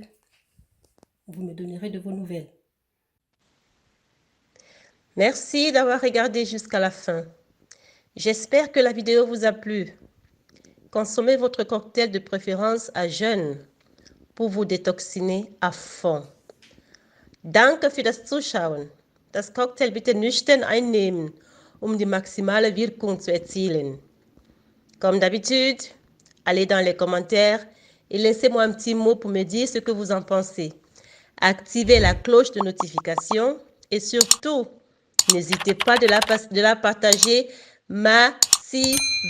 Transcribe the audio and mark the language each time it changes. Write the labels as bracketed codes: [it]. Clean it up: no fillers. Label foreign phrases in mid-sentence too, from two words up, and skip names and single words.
[fr] Vous me donnerez de vos nouvelles. Merci d'avoir regardé jusqu'à la fin. J'espère que la vidéo vous a plu. Consommez votre cocktail de préférence à jeun pour vous détoxiner à fond. [de] Danke für das Zuschauen. Das Cocktail bitte nüchtern einnehmen, die maximale Wirkung zu erzielen. [fr] Comme d'habitude, allez dans les commentaires et laissez-moi un petit mot pour me dire ce que vous en pensez. Activez la cloche de notification et surtout, n'hésitez pas de la partager massivement.